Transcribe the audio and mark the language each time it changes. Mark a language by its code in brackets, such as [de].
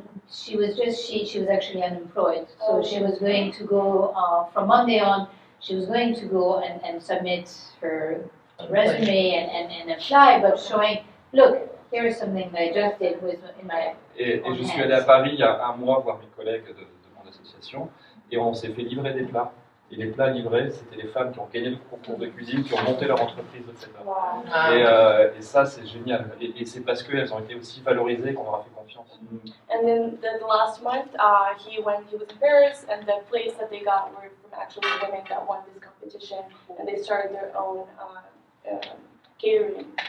[en] She was actually unemployed, so she was going to go from Monday on. She was going to go and submit her resume and apply, but showing, look, here is something that I just did with in my. [fr] Et je suis allé à Paris il y a un mois voir mes collègues de mon association et on s'est fait livrer des plats. Et les plats livrés, c'était les femmes qui ont gagné le concours de cuisine, qui ont monté leur entreprise, etc. [en] Wow. [fr] Et ça, c'est génial. Et c'est parce qu'elles ont été aussi valorisées qu'on leur a fait confiance. [en] And then the last month, he was in Paris, and the plates that they got were from actually women that won this competition, and they started their own catering.